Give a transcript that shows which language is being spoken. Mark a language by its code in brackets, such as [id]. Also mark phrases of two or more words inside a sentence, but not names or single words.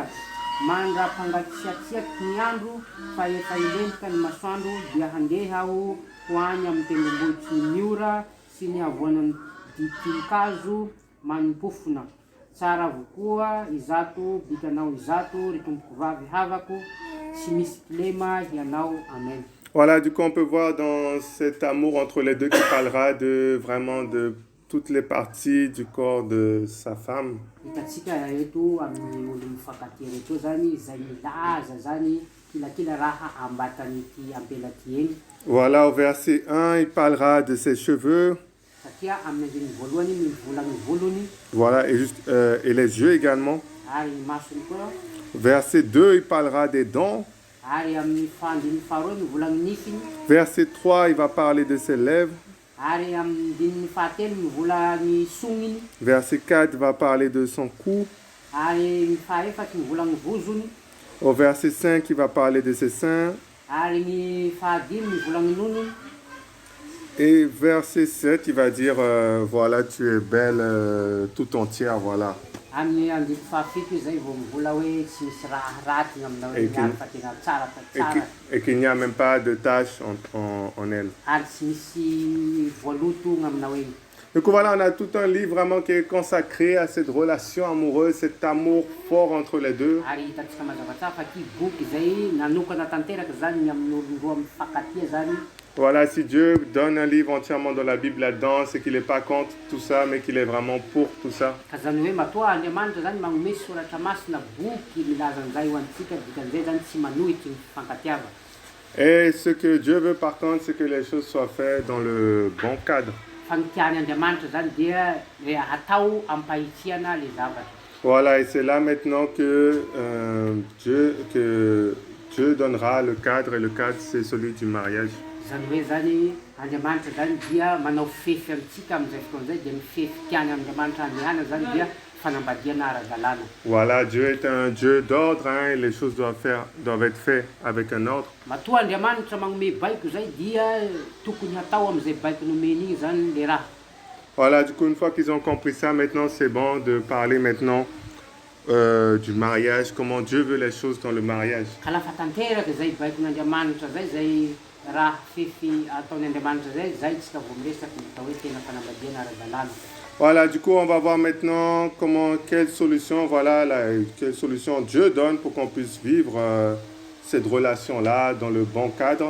[mg] Mandrapangatsiatsiaky ny andro fa efa ilentika ny masoandro dia handeha ho any amin'ny tendrombohitry ny ora sy ny avoanan'ny ditinkazo manimpofona. Tsara avokoa izato bikanao izato ry tompoko vavy havako tsy misy problema ianao. Amen. [fr] Voilà, du coup, on peut voir dans cet amour entre les deux qui parlera de vraiment de toutes les parties du corps de sa femme. [mg] Hitatsika eto amin'ny olo mifankatia reto zany izay milaza zany kilakila raha ambatan'ity ampelaty eny. [fr] Voilà, au verset 1, il parlera de ses cheveux. [mg] Satria amin'ny andiny voalohany mivola ny volony. [fr] Voilà, et les yeux également. [mg] Ary ny masony koa. [fr] Verset 2, il parlera des dents. [mg] Ary amin'ny fandiny faharoa mivola ny nifiny. [fr] Verset 3, il va parler de ses lèvres. [mg] Ary amin'ny dininy fahatelo mivola ny songiny. [fr] Verset 4 va parler de son cou. [mg] Ary ny fahaefatra mivola ny vozony. [fr] Au verset 5, il va parler de ses seins. [mg] Ary ny fahadimy mivola ny nonony. [fr] Et verset 7, il va dire, voilà, tu es belle tout entière, voilà. [mg] Amin'ny andiny fahafito izay vao mivola hoe tsy misy raha raty aminao niany fa tena tsara tsara. [fr] Et qu'il n'y a même pas de tache en elle. [mg] Ary tsy misy voaloto aminao eny. [fr] Donc voilà, on a tout un livre vraiment qui est consacré à cette relation amoureuse, cet amour fort entre les deux. [mg] Ary hitatsika mazava fa ity boky izay nanokana tanteraka zany amin'ny olon-droa mifankatia zany. [fr] Voilà, si Dieu donne un livre entièrement dans la Bible là-dedans, c'est qu'il n'est pas contre tout ça, mais qu'il est vraiment pour tout ça. [mg] Ka zany hoe matoa Andriamanitra zany magnome soratra masina boky milaza an'izay ho antsika dikan'izay zany tsy manohitry ny fifankatiava. [fr] Et ce que Dieu veut par contre, c'est que les choses soient faites dans le bon cadre. [mg] Fa ny tiany Andriamanitra zany dia atao ampahitsiana le zavatra. [fr] Voilà, et c'est là maintenant que Dieu donnera le cadre, et le cadre c'est celui du mariage. [mg] Zany hoe zany Andriamanitra zany dia manao fefy amintsika amin'izay fotoan'izay dia mifefy tiany Andriamanitra andehana zany dia fanambadiana ara-dalàna. [fr] Voilà, Dieu est un Dieu d'ordre, hein, et les choses doivent être faites avec un ordre. [mg] Matoa Andriamanitra magnome baiko zay dia tokony hatao amin'izay baiko nomeny igny zany le raha. [fr] Voilà, du coup, une fois qu'ils ont compris ça, maintenant c'est bon de parler maintenant du mariage, comment Dieu veut les choses dans le mariage. [mg] Ka lafa tanteraka zay baikon'Andriamanitra zay raha fefy ataon'ny Andriamanitra zay tsika vao miresaky hita hoe tena fanambadiana ara-dalàna. [fr] Voilà, du coup, on va voir maintenant quelle solution Dieu donne pour qu'on puisse vivre cette relation-là dans le bon cadre.